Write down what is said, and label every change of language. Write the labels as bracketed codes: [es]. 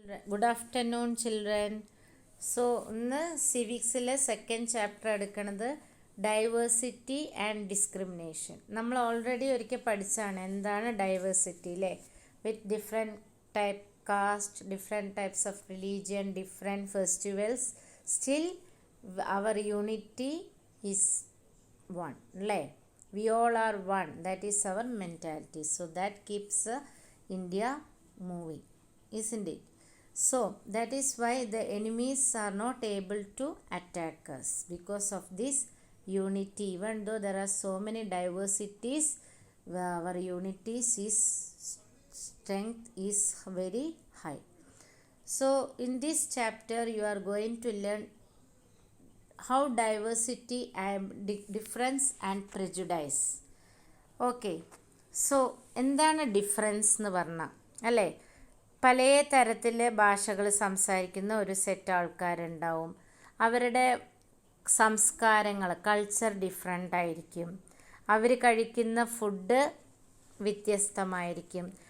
[en] Good afternoon, children. [ml] So, ഇന്ന് സിവിക്സിലെ second chapter എടുക്കുന്നത് diversity and discrimination. നമ്മൾ ഓൾറെഡി ഒരിക്കൽ പഠിച്ചാണ് എന്താണ് ഡൈവേഴ്സിറ്റി അല്ലേ. [en] With different type caste, different types of religion, different festivals, still our unity is one അല്ലേ. We all are one, that is our mentality. So that keeps India moving, isn't it? So that is why the enemies are not able to attack us because of this unity. Even though there are so many diversities, our unity is strength is very high. So in this chapter you are going to learn how diversity and difference and prejudice. [ml] Okay, so എന്താണ് difference എന്ന് പറഞ്ഞാൽ അല്ലേ, പല തരത്തിലെ ഭാഷകൾ സംസാരിക്കുന്ന ഒരു set ആൾക്കാരുണ്ടാവും. അവരുടെ സംസ്കാരങ്ങൾ, കൾച്ചർ ഡിഫറെൻ്റ് ആയിരിക്കും. അവർ കഴിക്കുന്ന ഫുഡ് വ്യത്യസ്തമായിരിക്കും.